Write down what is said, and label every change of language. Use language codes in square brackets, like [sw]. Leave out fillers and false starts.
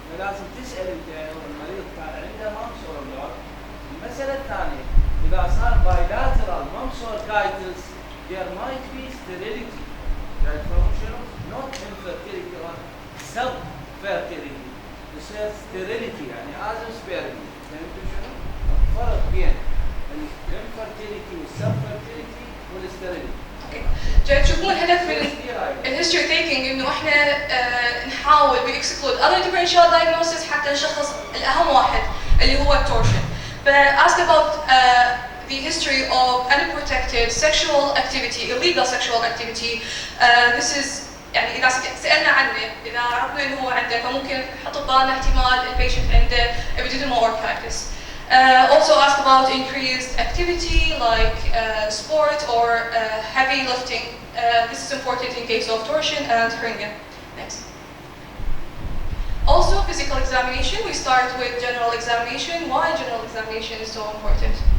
[ar] فلازم تسأل انت المريض كان عنده ممس ولا لا. المسألة الثانية إذا صار [en] bilateral mumps orchitis there might be sterility. [ar] يعني فهمت شنو؟ [en] not infertility or sub-fertility. [ar] تصير sterility يعني azoospermia. فهمتوا شنو؟ الفرق بين الانفرتيليتي والسب-fertility والsterility. جاي تشوفون الهدف من الهيستوري تيكينج انه احنا نحاول بيكسكلود [en] other differential diagnosis [ar] حتى نشخص الاهم واحد اللي هو التورشن. [en] But ask about the history of unprotected sexual activity, illegal sexual activity. This is [ar] يعني إذا سألنا عنه، إذا عرفنا إنه هو عنده فممكن نحط ببالنا احتمال البيشنت عنده epididymal orchitis. [en] Also ask about increased activity like sport or heavy lifting. This is important in case of torsion and hernia. Next. examination. We start with general examination. Why general examination is so important?